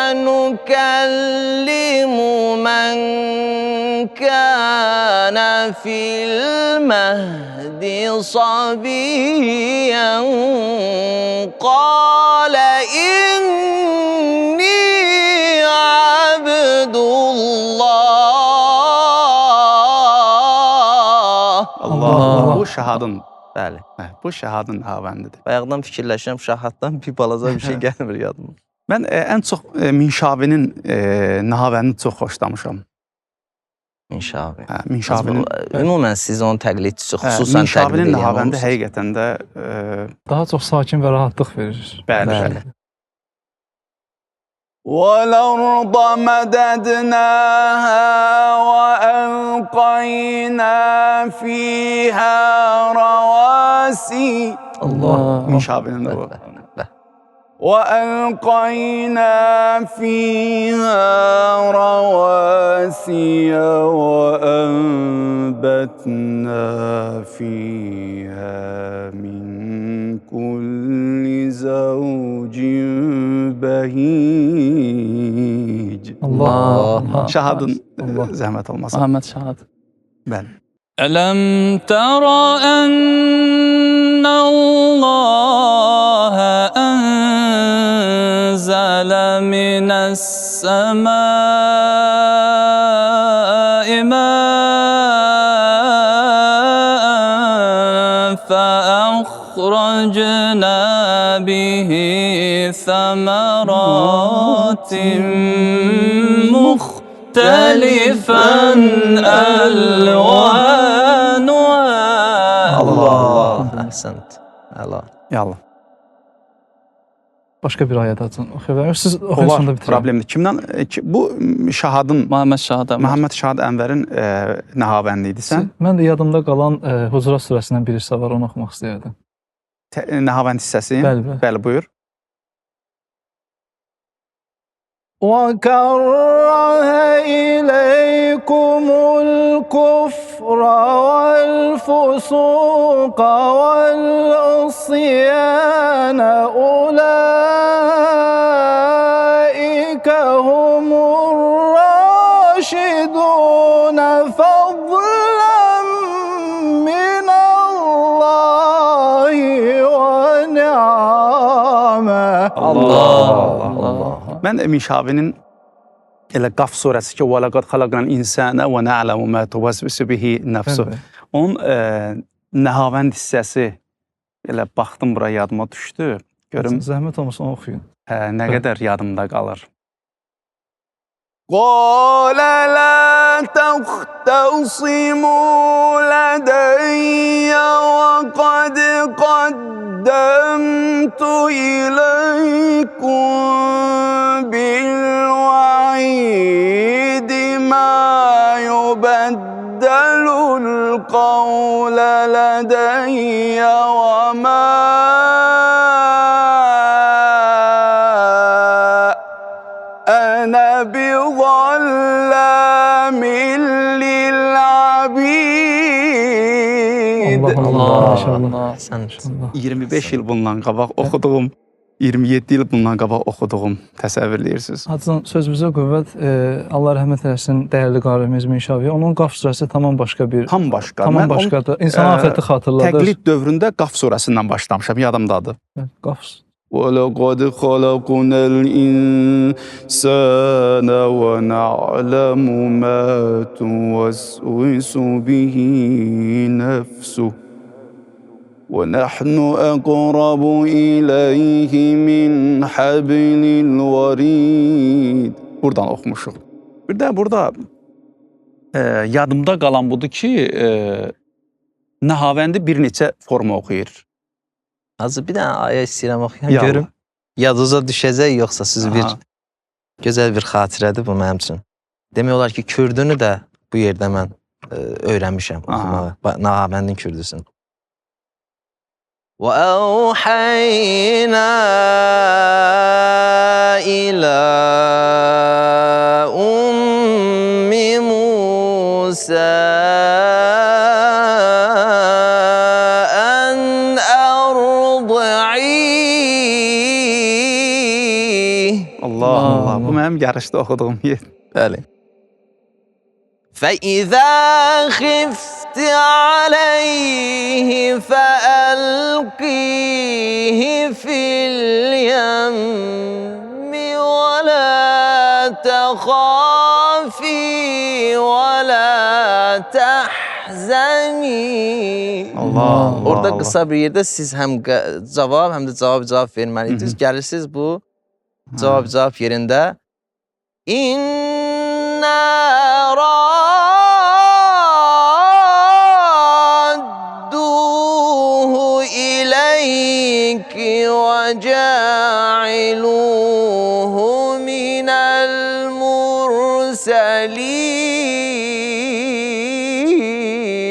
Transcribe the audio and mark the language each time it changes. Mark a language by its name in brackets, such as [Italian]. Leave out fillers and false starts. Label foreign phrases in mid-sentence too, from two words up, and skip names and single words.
[Arabic] نكلم من كان في المهد صبيا قال إني عبد الله. [Azerbaijani] Allah. Bu şahadın. Bəli. Bu şahadın Nahavəndidir. Bayaqdan fikirləşirəm, şahaddan bir balaca bir şey gəlmir yadıma. Mən ən çox Minşabinin Nahavəndini çox xoşlamışam. Minşabi. Minşabinin Ümumən siz onun təqlidçisi, xüsusən təqlid Minşabinin edən Nahavəndi olursunuz. həqiqətən də Daha çox sakin və rahatlıq verir. bəli. [Arabic] والأرض مددناها وألقينا فيها رواسي [Azerbaijani] Allah. Minşabinin o. [Arabic] وألقينا فيها رواسي وأنبتنا فيها من كل زوج بهيج [Azerbaijani] Allah. Şahadın zəhmət olmasa. Muhammed Şahad. Bəli. [Arabic] ألم تر أن الله أنزل من السماء ماء فأخرجنا به ثمرات مختلفا ألوانها. [Azerbaijani] Allah. Əhsənt. Əla. Yallah. Başqa bir ayət açın. Oxuyaq. Siz Olar, oxuyursunuz da bitirək. problemdir. Kimdən bu Şahadın Muhammed Şahad Əmər. Məhəmməd Şahad Ənvərin Nahavəndi idi sən? Mən də yadımda qalan Hucurat surəsindən bir hissə var, onu oxumaq istəyirdim. Nahavənd hissəsi. Bəli, bəli. Bəli, buyur. [Arabic] وكره إليكم الكفر والفسوق والعصيان أولئك هم الراشدون فضلا من الله ونعمة [Azerbaijani] Allah. Mən Minşabinin elə Qaf surəsi ki, [Arabic] "ولقد خلقنا الإنسان ونعلم ما توسوس به نفسه." [Azerbaijani] Bəli. Onun nəhavənd hissəsi elə baxdım bura yadıma düşdü. Görüm Zəhmət olmasa onu oxuyun. nə qədər yadımda qalır. [Arabic] قال لا تختصموا لدي وقد قدمت إليكم بالوعيد ما يبدل القول لدي وما أنا بظلام للعبيد. [Azerbaijani] Allah, maşallah. Sən 25 il bundan qabaq oxuduğum, 27 il bundan qabaq oxuduğum təsəvvürləyirsiniz. Hacıcan sözümüzə qüvvət, Allah rəhmət eləsin dəyərli qarimiz Minşavi. Onun Qaf surəsi tamam başqa bir, Tam başqa. tamam başqadır. İnsan axirəti xatırladır. Təqlid dövründə Qaf surəsindən başlamışam, yadımdadır. Qaf [Arabic] ولقد خلقنا الإنسان ونعلم ما توسوس به نفسه ونحن أقرب إليه من حبل الوريد. [Azerbaijani] Buradan oxumuşuq. Bir də burada yadımda qalan budur ki, Nəhavəndi bir neçə forma oxuyur. Azı bir dənə ayə istəyirəm oxuyam, Yallah. görüm. Yadınıza düşəcək, yoxsa siz bir Aha. gözəl bir xatirədir bu mənim üçün. Demək olar ki, kürdünü də bu yerdə mən öyrənmişəm oxumağı. Nəhabəndin kürdüsün. [Arabic] وَأَوْحَيْنَا إِلَى أُمِّ مُوسَى [Azerbaijani] Allah Allah. Bu mənim yarışda oxuduğum yer. Bəli. [Arabic] فَإِذَا خِفْتِ عَلَيْهِ فَأَلْقِيهِ فِي الْيَمِّ وَلَا تَخَافِي وَلَا تَحْزَنِي. [Azerbaijani] Allah. Orada Allah. qısa bir yerdə siz həm cavab, həm də cavab verməliydiniz. Gəlirsiniz bu cavab yerində [Arabic] إنا رادوه إليك وجاعلوه من المرسلين.